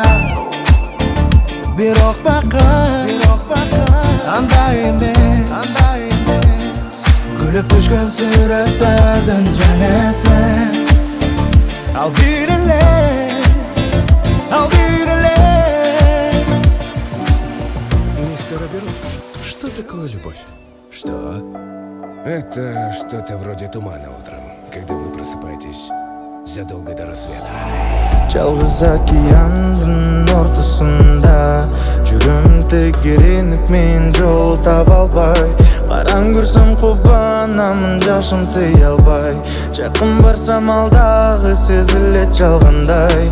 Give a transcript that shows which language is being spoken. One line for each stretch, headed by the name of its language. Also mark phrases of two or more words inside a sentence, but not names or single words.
Kyrgyz: Бирок бакыт андай эмес, күлүп түшкөн сүрөттөрдүн жанасы. Ал бир элес, ал бир элес.
Russian: Что такое любовь? Что? Это что-то вроде тумана утром, когда вы просыпаетесь задолго до рассвета.
Kyrgyz: Жалгыз океандын ортосунда жүрөм тегеренип, мен жол таба албай, караң көрсөм кубанамын, жашым тыя албай, жакын барсам ал дагы сезилет жалгандай.